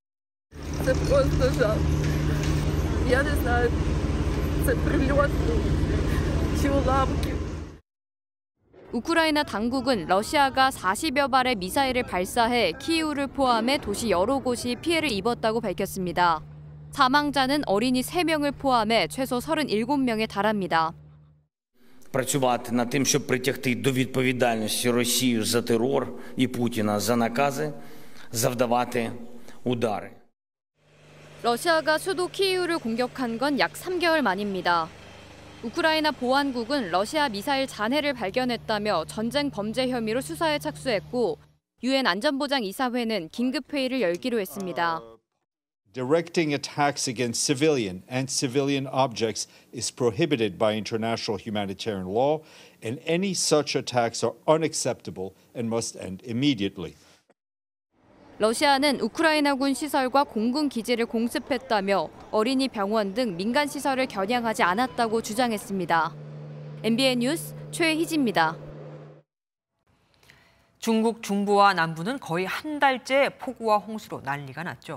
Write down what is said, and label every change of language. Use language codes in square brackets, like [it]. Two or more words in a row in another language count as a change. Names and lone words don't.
[ko] 우크라이나 당국은 러시아가 40여 발의 미사일을 발사해 키이우를 포함해 도시 여러 곳이 피해를 입었다고 밝혔습니다. 사망자는 어린이 3명을 포함해 최소 37명에 달합니다. [uk] Працювати над тим, щоб притягти до відповідальності Росію за терор і Путіна за накази, завдавати удари. [ko] 러시아가 수도 키이우를 공격한 건 약 3개월 만입니다. 우크라이나 보안국은 러시아 미사일 잔해를 발견했다며 전쟁 범죄 혐의로 수사에 착수했고 유엔 안전보장이사회는 긴급 회의를 열기로 했습니다. [en] Directing attacks against civilian and civilian objects is prohibited by international humanitarian law, and any such attacks are unacceptable and must end immediately. [ko] 러시아는 우크라이나군 시설과 공군 기지를 공습했다며 어린이 병원 등 민간 시설을 겨냥하지 않았다고 주장했습니다. MBN 뉴스 최희지입니다. 중국 중부와 남부는 거의 한 달째 폭우와 홍수로 난리가 났죠.